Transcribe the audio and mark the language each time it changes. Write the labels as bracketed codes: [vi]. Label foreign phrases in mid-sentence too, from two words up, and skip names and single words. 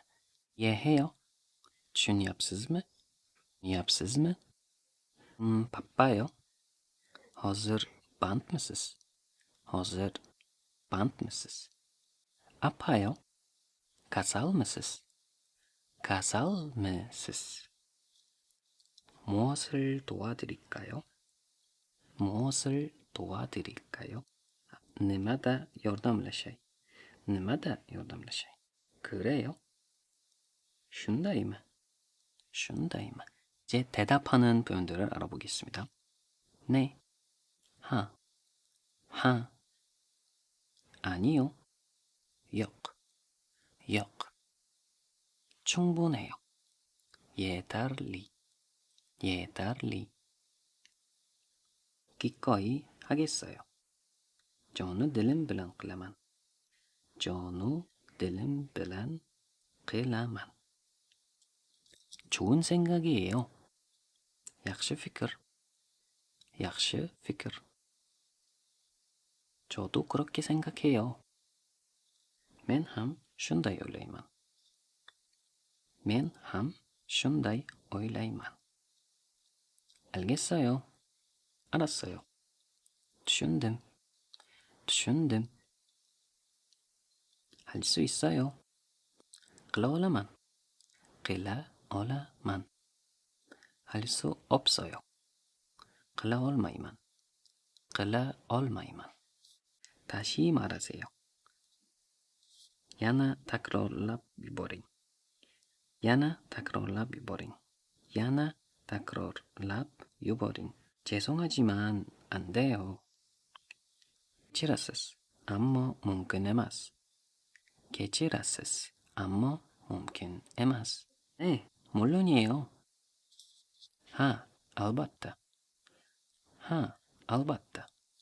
[uz] 이해해요? tushunyapsizmi? tushunyapsizmi? 바빠요? hozir bandmisiz? hozir bandmisiz? 아파요? kasalmisiz? kasalmisiz? [ko] 무엇을 도와드릴까요? 무엇을 도와드릴까요? [uz] nimada yordamlashay? nimada yordamlashay? [ko] 그래요? shundaymi? [uz] shundaymi? [ko] 이제 대답하는 표현들을 알아보겠습니다. 네, 하, 아니요. [uz] yok. yok. 충분해요. yeterli. yeterli. [ko] 기꺼이 하겠어요. 저는 [uz] dilim bilan qilaman. 저는 dilim bilan qilaman. [ko] 좋은 생각이에요. [uz] yaxshi fikr. yaxshi fikr. [ko] 저도 그렇게 생각해요. [uz] Men ham shunday o'ylayman. Men ham shunday o'ylayman. [ko] 알겠어요. 알았어요. [uz] tushundim. tushundim. [ko] 할 수 있어요. [uz] qila olaman. qila olaman. [ko] 할 수 없어요. [uz] qila olmayman. qila olmayman. [ko] 다시 말하세요. [uz] yana takrorlab yuboring. yana takrorlab yuboring. yana takrorlab yuboring. [ko] 죄송하지만 안 돼요. [uz] kechirasiz, ammo mumkin emas. kechirasiz, ammo mumkin emas. [ko] 네, 물론이에요. [uz] ha, albatta. ha, albatta.